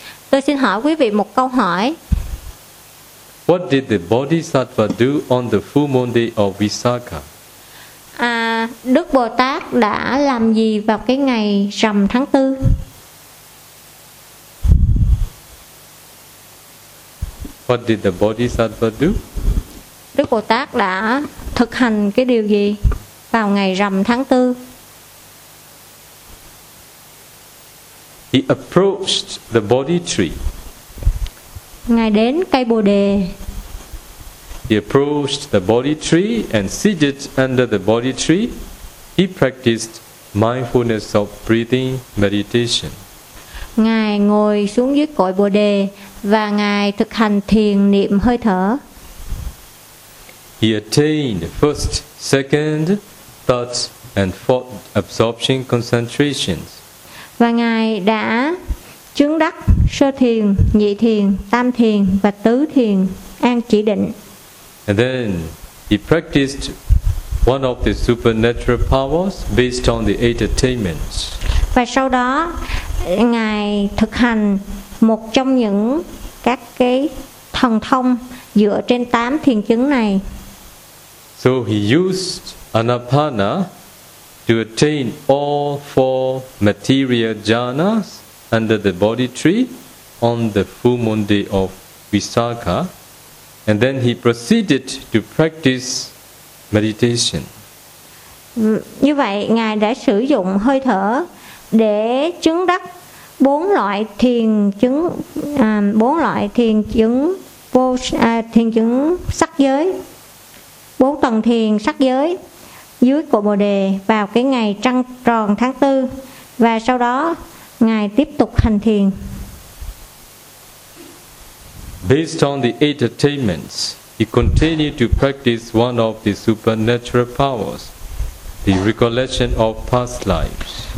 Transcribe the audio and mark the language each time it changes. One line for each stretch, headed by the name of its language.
Vietnamese: Tôi xin hỏi quý vị một câu hỏi.
English: What did the Bodhisattva do on the full moon day of Visakha?
Vietnamese: Đức Bồ Tát đã làm gì vào cái ngày rằm tháng tư?
English: What did the Bodhisattva do?
Vietnamese: Đức Bồ Tát đã thực hành cái điều gì vào ngày rằm tháng tư?
English: He approached the Bodhi tree.
Vietnamese: Ngài đến cây Bồ đề.
English: He approached the Bodhi tree and seated under the Bodhi tree. He practiced mindfulness of breathing meditation.
Vietnamese: Ngài ngồi xuống dưới cội Bồ đề và ngài thực hành thiền niệm hơi thở.
English: He attained first, second, third and fourth absorption concentrations.
Vietnamese: Và ngài đã chứng đắc sơ thiền, nhị thiền, tam thiền và tứ thiền an chỉ định.
English: And then he practiced one of the supernatural powers based on the eight attainments.
Vietnamese: Và sau đó ngài thực hành một trong những các cái thần thông dựa trên tám thiền chứng này.
English: So he used anapana to attain all four material jhanas under the Bodhi tree on the full moon day of Visakha, and then he proceeded to practice meditation.
Vietnamese: Như vậy ngài đã sử dụng hơi thở để chứng đắc bốn loại thiền chứng sắc giới, bốn tầng thiền sắc giới dưới cội Bồ đề vào cái ngày trăng tròn tháng tư, và sau đó ngài tiếp tục hành thiền.
English: Based on the eight attainments, he continued to practice one of the supernatural powers, the recollection of past lives.